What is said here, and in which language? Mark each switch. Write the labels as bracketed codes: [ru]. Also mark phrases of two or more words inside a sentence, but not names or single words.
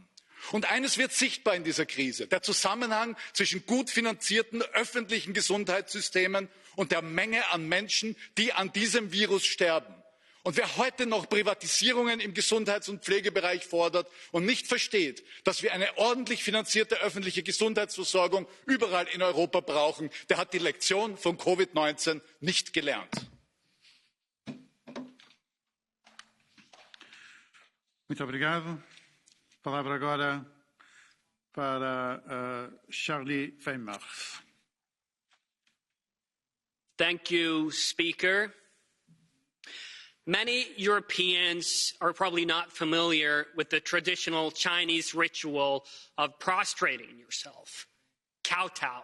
[de] Und eines wird sichtbar in dieser Krise: der Zusammenhang zwischen gut finanzierten öffentlichen Gesundheitssystemen und der Menge an Menschen, die an diesem Virus sterben. Und wer heute noch Privatisierungen im Gesundheits- und Pflegebereich fordert und nicht versteht, dass wir eine ordentlich finanzierte öffentliche Gesundheitsversorgung überall in Europa brauchen, der hat die Lektion von Covid-19 nicht gelernt. [pt] Muito obrigado. Palavra agora para Charlie Weimers. [en] Thank you, Speaker. Many Europeans are probably not familiar with the traditional Chinese ritual of prostrating yourself, kowtow.